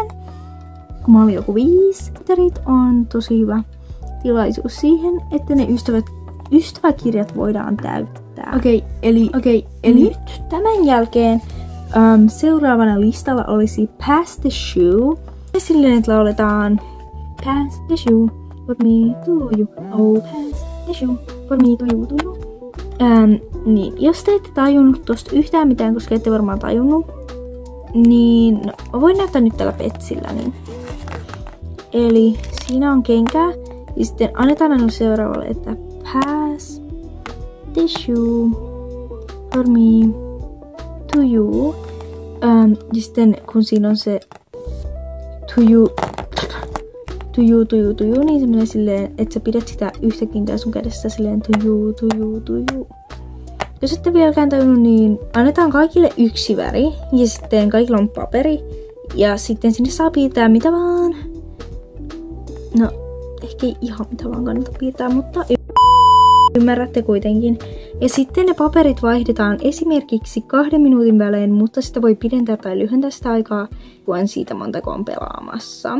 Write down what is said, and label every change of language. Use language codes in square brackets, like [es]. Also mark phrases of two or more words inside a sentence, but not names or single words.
[fi] Kun mä olin joku 5. Terit on tosi hyvä tilaisuus siihen, että ne ystäväkirjat voidaan täyttää. Okei, eli nyt tämän jälkeen seuraavana listalla olisi Pass the Shoe. Ja silleen, että lauletaan [en] Pass the shoe for me to you. Oh, pass the shoe for me to you. [fi] Niin, jos te ette tajunnut tosta yhtään mitään, koska ette varmaan tajunnut, niin voin näyttää nyt tällä petsillä. Niin. Eli siinä on kenkää. Ja sitten annetaan aina seuraavalle, että [en] pass the shoe for me to you. [fi] Ja sitten kun siinä on se [en] to you, [fi] niin se menee silleen, että sä pidät sitä yhtä kenkää sun kädessä silleen [en] to you. [fi] Jos ette vieläkään tajunnut, niin annetaan kaikille yksi väri. Ja sitten kaikilla on paperi. Ja sitten sinne saa piirtää mitä vaan. No, ehkä ei ihan mitä vaan kannata piirtää, mutta ymmärrätte kuitenkin. Ja sitten ne paperit vaihdetaan esimerkiksi 2 minuutin välein, mutta sitä voi pidentää tai lyhentää sitä aikaa, kun siitä montako on pelaamassa.